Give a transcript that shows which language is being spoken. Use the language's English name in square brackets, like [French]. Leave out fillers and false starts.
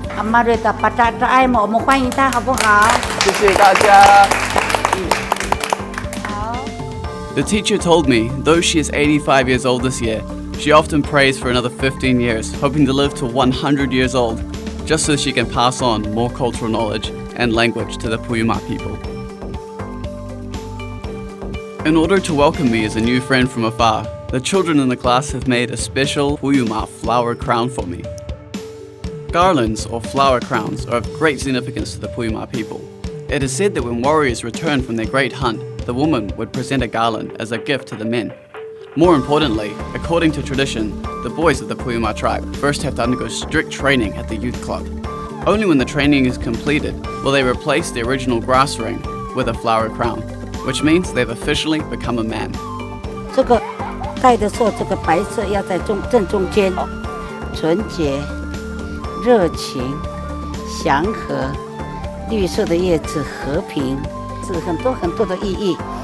[Chinese] 阿妈瑞达巴达的爱我们欢迎他，好不好？谢谢大家。 [English] The teacher told me, though she is 85 years old this year, she often prays for another 15 years, hoping to live to 100 years old, just so she can pass on more cultural knowledge and language to the Puyuma people. In order to welcome me as a new friend from afar, the children in the class have made a special Puyuma flower crown for me. Garlands, or flower crowns, are of great significance to the Puyuma people. It is said that when warriors returned from their great hunt, the woman would present a garland as a gift to the men. More importantly, according to tradition, the boys of the Puyuma tribe first have to undergo strict training at the youth club. Only when the training is completed will they replace the original grass ring with a flower crown, which means they've officially become a man. [Chinese] 这个戴的时候，这个白色要在正中间，纯洁、热情、祥和，绿色的叶子和平，是很多的意义。